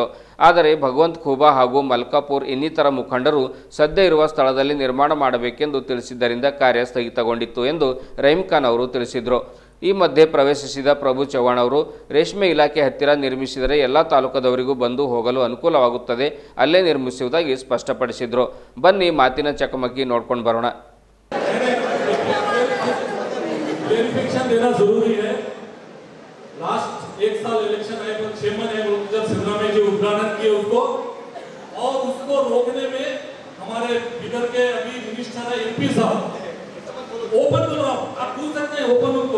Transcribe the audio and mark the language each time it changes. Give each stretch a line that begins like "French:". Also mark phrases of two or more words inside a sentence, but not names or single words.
Kannada: ಆದರೆ ಭಗವಂತ್ ಖೂಬಾ ಹಾಗೂ ಮಲ್ಕಾಪುರ್ ಇನ್ನಿತರ ಮುಖಂಡರು ಸದ್ಯ ಇರುವ ಸ್ಥಳದಲ್ಲಿ ನಿರ್ಮಾಣ ಮಾಡಬೇಕೆಂದು ತಿಳಿಸಿದ್ದರಿಂದ ಕಾರ್ಯ ಸ್ಥಗಿತಗೊಂಡಿತ್ತು ಎಂದು ರಹೀಂ ಖಾನ್ ಅವರು ತಿಳಿಸಿದರು. ಈ ಮಧ್ಯೆ ಪ್ರವೇಶಿಸಿದ ಪ್ರಭು ಚವ್ಹಾಣ್ ಅವರು ರೇಷ್ಮೆ ಇಲಾಖೆ ಹತ್ತಿರ ನಿರ್ಮಿಸಿದರೆ ಎಲ್ಲ ತಾಲೂಕದವರಿಗೂ ಬಂದು ಹೋಗಲು ಅನುಕೂಲವಾಗುತ್ತದೆ, ಅಲ್ಲೇ ನಿರ್ಮಿಸುವುದಾಗಿ ಸ್ಪಷ್ಟಪಡಿಸಿದರು. ಬನ್ನಿ ಮಾತಿನ ಚಕಮಕಿ ನೋಡ್ಕೊಂಡು ಬರೋಣ.
Hindi: क्लैरिफिकेशन देना जरूरी है। लास्ट एक साल इलेक्शन आए तो 6 महीने जब सिद्धरामैया जी उद्घाटन किए उसको और उसको रोकने में हमारे बिदर के अभी मिनिस्टर है एमपी साहब, ओपन बोल रहा हूँ, आप पूछ सकते हैं ओपन उनको।